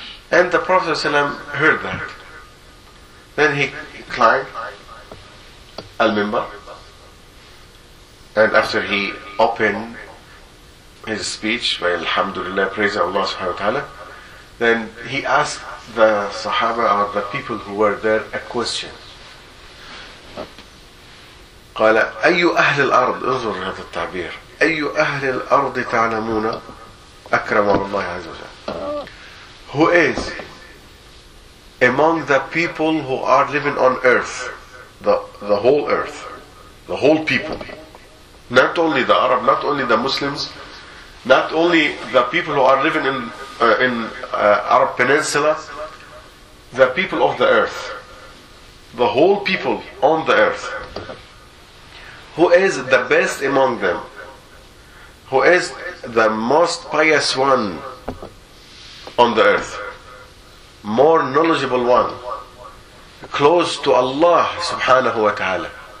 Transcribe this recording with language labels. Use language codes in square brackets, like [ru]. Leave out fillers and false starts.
[en] And the Prophet ﷺ heard that. Then he climbed Al-Mimbar, and after he opened his speech by Alhamdulillah, praise Allah subhanahu wa ta'ala, then he asked the Sahaba or the people who were there a question. [ar] قال أي أهل الأرض انظر هذا التعبير أي أهل الأرض تعلمون أكرم الله عز وجل. [en] Who is among the people who are living on earth, the whole earth, the whole people, not only the Arab, not only the Muslims, not only the people who are living in Arab Peninsula, the people of the earth, the whole people on the earth, who is the best among them, who is the most pious one on the earth, more knowledgeable one, close to Allah subhanahu wa ta'ala.